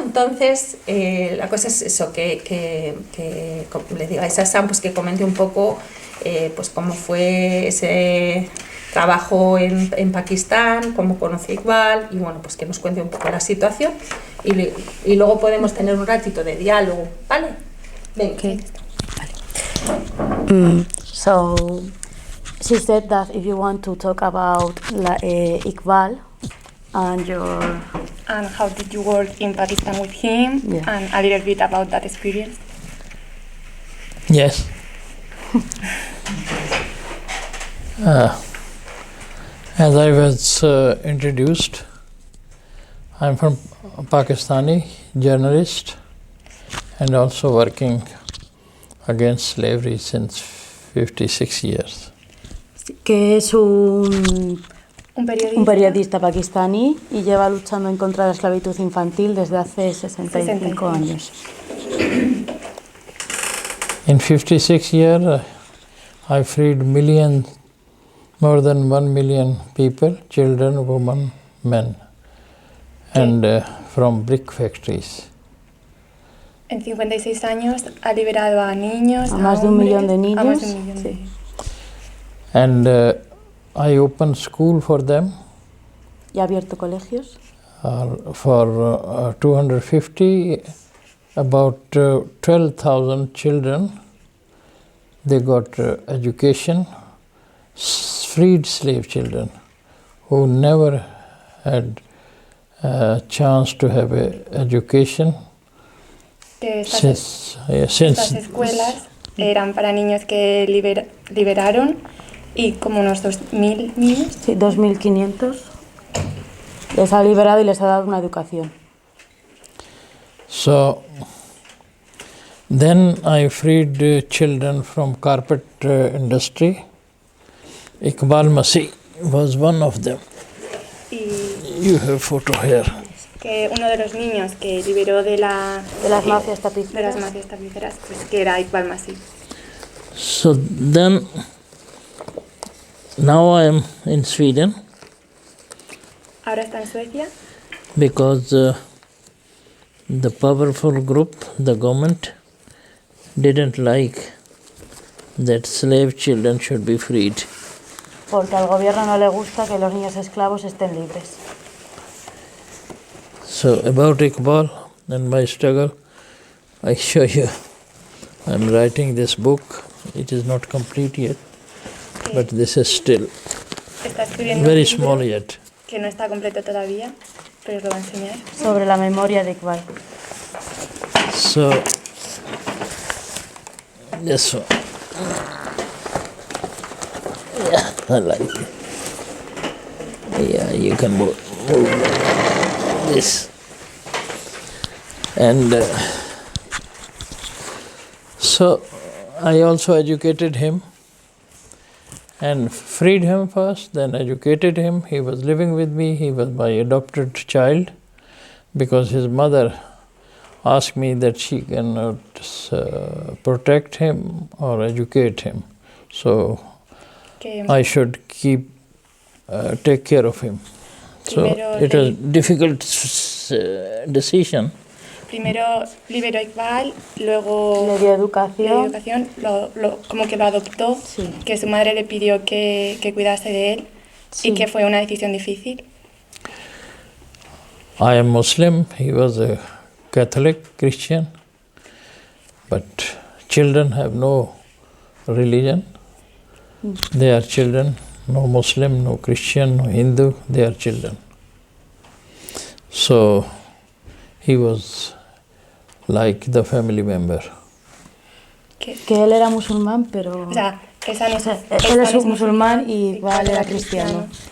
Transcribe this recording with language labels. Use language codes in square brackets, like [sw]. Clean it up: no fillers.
[es] Entonces la cosa es eso, que le digáis a Ehsan pues que comente un poco pues cómo fue ese trabajo en Pakistán, cómo conoció a Iqbal y bueno, pues que nos cuente un poco la situación y luego podemos tener un ratito de diálogo, ¿vale? Venga. [en] Okay. So she said that if you want to talk about Iqbal and how did you work in Pakistan with him, yeah, and a little bit about that experience. Yes. As I was introduced, I'm from Pakistani journalist and also working against slavery since 56 years. [es] Que es un periodista pakistaní y lleva luchando en contra de la esclavitud infantil desde hace 65 años. [en] In 56 years, I freed more than 1 million people, children, women, men, and from brick factories. [es] En 56 años ha liberado a niños, a más de 1 millón de niños. A más de 1 millón, sí. [en] And I opened school for them. [es] Y ha abierto colegios. [en] For 250, about 12,000 children, they got education, freed slave children who never had a chance to have education. [es] Que estas escuelas eran para niños que liberaron y como unos 2.000 niños. Sí, 2.500 les ha liberado y les ha dado una educación. [en] So then I freed children from carpet industry. Iqbal Masih was one of them. You have photo here. [es] Que uno de los niños que liberó de las mafias tapiceras, pues que era Iqbal Masih. [en] So then, now I am in Sweden. [es] Ahora está en Suecia. [en] Because the powerful group, the government, didn't like that slave children should be freed. [es] Porque al gobierno no le gusta que los niños esclavos estén libres. [en] So about Iqbal and my struggle, I show you I'm writing this book. It is not complete yet, but this is still very small yet. [es] Que no está completo todavía, pero os lo va a enseñar. Sobre la memoria de Iqbal. [en] So, this one. Yeah, I like it. Yeah, you can move this. And so I also educated him and freed him first, then educated him. He was living with me. He was my adopted child because his mother asked me that she cannot protect him or educate him. So I should take care of him. So it was a difficult decision. [es] Primero liberó a Iqbal, luego le dio educación, como que lo adoptó, sí. Que su madre le pidió que cuidase de él, sí. Y que fue una decisión difícil. [en] I am Muslim, he was a Catholic Christian, but children have no religion. They are children, no Muslim, no Christian, no Hindu, they are children. So he was like the family member. [es] Que él era musulmán, pero... O sea, él es musulmán y Iqbal era cristiano.